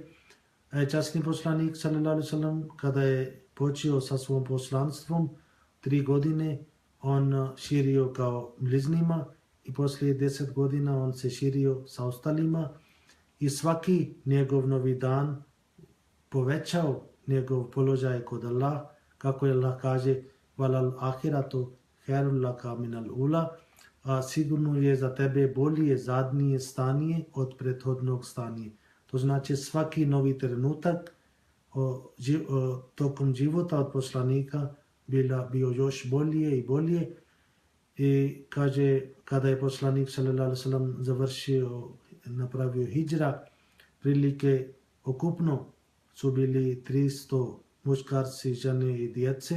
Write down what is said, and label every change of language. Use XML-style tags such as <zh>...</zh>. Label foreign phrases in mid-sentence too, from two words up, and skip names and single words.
<bs>Časni poslanik</bs> <ar>صلى الله عليه وسلم</ar> <bs>kada je počeo sa svom poslanstvom 3 godine, on širio kao bližnjima i poslije 10 godina on se širio sa ostalima i svaki njegov novi dan povećao njegov položaj kod Allah, kako je Allah kaže</bs> <ar>وللآخرة خير لك من الأولى,</ar> <bs>a sigurno je za tebe bolje zadnje stanje od prethodnog stanja. To znači svaki novi trenutak tokom života od poslanika bio još bolje i bolje. I kaže, kada je poslanik</bs> <ar>صلى الله عليه وسلم</ar> <bs>završio, napravio hidžra, prilike okupno su bili 300 muškarci, žene i djece.</bs>